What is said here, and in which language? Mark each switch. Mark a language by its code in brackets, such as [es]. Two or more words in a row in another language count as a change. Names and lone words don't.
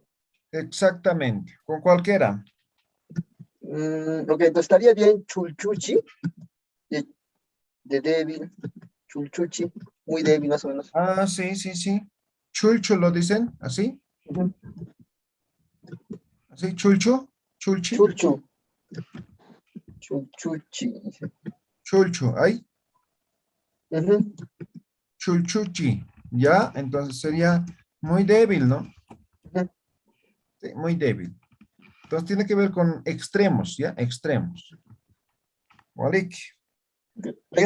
[es] Exactamente. Con cualquiera. Ok, entonces estaría bien chulchuchi, de, de débil, chulchuchi, muy débil más o menos. Ah, sí, sí, sí. Chulcho lo dicen, así. Ujú. Así, [ay] chulcho, chulchi, Chulchu, chulchuchi. [es] chulcho. Ahí, Ujú, chulchuchi. Ya, entonces sería muy débil, ¿no? ujú. Sí, muy débil. Entonces tiene que ver con extremos, ¿ya? Extremos. Walik, Eso